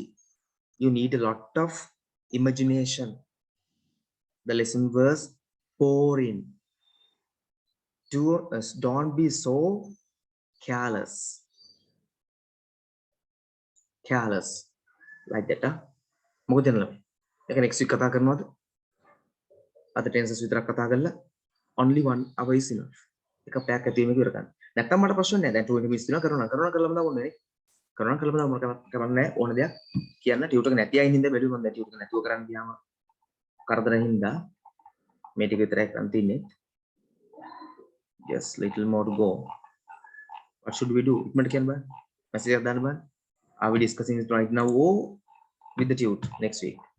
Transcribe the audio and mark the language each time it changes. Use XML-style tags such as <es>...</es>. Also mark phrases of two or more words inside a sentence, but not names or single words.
<en>You need a lot of imagination. The lesson was pouring. To us, don't be so careless like that.</en> <si>මොකද දෙන්නලා ඒක</si> <en>next week</en> <si>කතා කරනවද? අද tenses විතරක් කතා කරලා</si> <en>only 1 hour is enough.</en> <si>එක පැයක් ඇති වීමක ඉවර ගන්න. නැත්තම් මට ප්‍රශ්න නැහැ. දැන් 20 minutes තියෙනවා කරනවා මම ඕනේ. කරනවා කළා මම කරන්නේ ඕන දෙයක් කියන්න ටියුටර් එක නැති අයින් හින්දා බැලුවා මම දැන් ටියුටර් එක නැතුව කරන්න ගියාම කරදරින් හින්දා මේ ටික විතරයි කරන් තින්නේ.</si> <en>Just little more to go. What should we do?</en> <si>ඉක්මනට කියන්න බෑ. message එකක් දාන්න බෑ.</si> <en>Are we discussing it right now or with the tutor next week?</en>